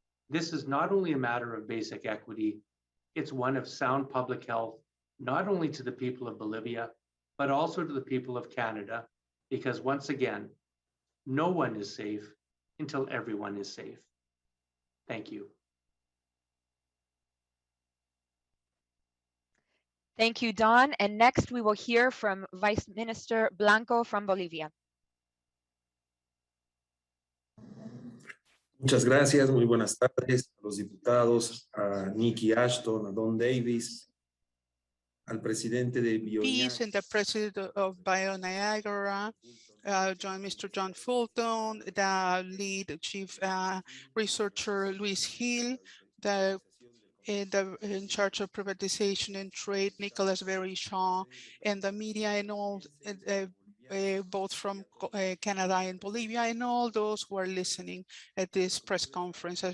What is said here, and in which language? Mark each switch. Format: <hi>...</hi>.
<en>This is not only a matter of basic equity, it's one of sound public health, not only to the people of Bolivia, but also to the people of Canada, because once again, no one is safe until everyone is safe. Thank you. Thank you, Don. And next we will hear from Vice Minister Blanco from Bolivia.</en> <es>Muchas gracias, muy buenas tardes a los diputados, a Niki Ashton, a Don Davies, al presidente de</es> <en>Peace and the president of BioNiagara, Mr. John Fulton, the lead chief researcher Luis Hill, in charge of privatization and trade, Nicholas Berry-Shaw, and the media and all, both from Canada and Bolivia, and all those who are listening at this press conference.</en>